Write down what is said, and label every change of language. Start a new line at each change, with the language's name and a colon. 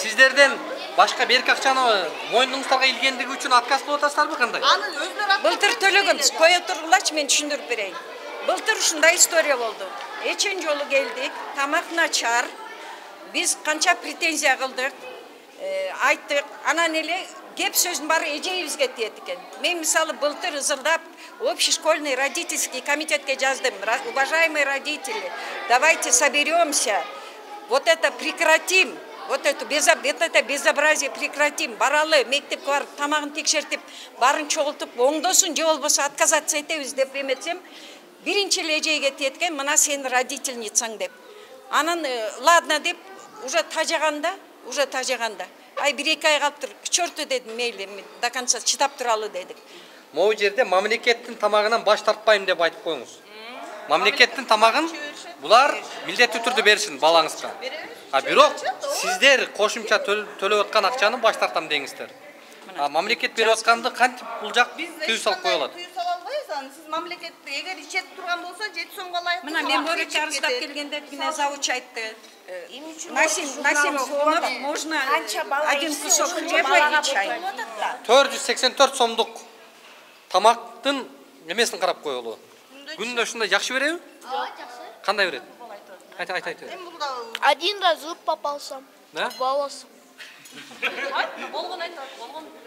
Kyrgyz: Сиздерден башка берки акчаны моюнуңуздарга илгендиги үчүн отказ кылып атасыздарбы кандай? Аны өзлөрү Былтыр төлөгөнбүз. Кое тургулачы, мен түшүндүрүп берейин. Былтыр ушундай история болду. Эчен жолу келдик, тамак начар. Биз канча претензия кылдык, айттык. Анан эле кеп сөздүн баары эжебизге тиет экен. Мен мисалы былтыр ызылдап общешкольный родительский комитетке жаздым.
Russian: Уважаемые родители, давайте соберемся. Вот это прекратим. Вот это безобразие прекратим.
Kyrgyz: Баралы мектепке барып тамагын текшертип, барын чогултуп, оңдосун же болбосо отказаться этебиз деп эметсем, биринчи эле эжеге тиеткен, мына сен родительницаң деп. Анан ладно деп уже тажаганда. Ай 1-2 ай калыптыр. К черту дедим, мейли, до конца чыдап туралы дедик. Могу жерде мамлекеттин тамагынан баш тартпайм деп айтып коюңуз. Мамлекеттин тамагын булар милдеттүү түрдө беришин балаңызга. Бирок сиздер кошумча төлөп аткан акчаны баш тартам деңиздер. Мамлекет берип атканды кантип бул жак тыюу салып кое алат? Тыюу сала албайбыз. Сиз мамлекетти эгер ичет турган болсо 7 сомго ылайык. Мына мен бөлөкчө арыздап келгенде мына завуч айтты.
Russian: Насим Сомов, можно один кусок хлеба и чай.
Kyrgyz: 484 сомдук тамактын эмесин карап коелу. Күндө ушундай жакшы береби? Жакшы. Кандай берет? Айт.
Russian: Один раз зуб попался. Да? Волос.
Kyrgyz: Болгон айтат, болгон.